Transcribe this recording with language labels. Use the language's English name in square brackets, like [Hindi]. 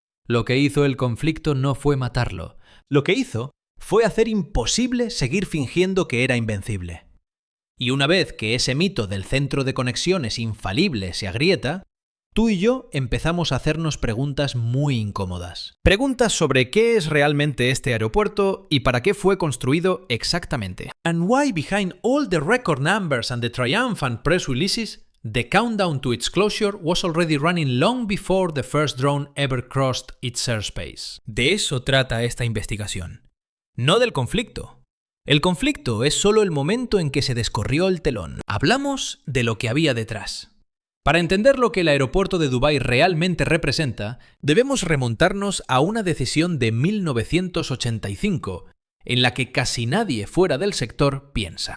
[Spanish] Lo que hizo el conflicto no fue matarlo. Lo que hizo fue hacer imposible seguir fingiendo que era invencible. Y una vez que ese mito del centro de conexiones infalible se agrieta, tú y yo empezamos a hacernos preguntas muy incómodas. Preguntas sobre qué es realmente este aeropuerto y para qué fue construido exactamente. [English] And why behind all the record numbers and the triumphant press releases, the countdown to its closure was already running long before the first drone ever crossed its airspace. [Spanish] De eso trata esta investigación. No del conflicto. El conflicto es solo el momento en que se descorrió el telón. Hablamos de lo que había detrás. Para entender lo que el aeropuerto de Dubái realmente representa, debemos remontarnos a una decisión de 1985, en la que casi nadie fuera del sector piensa.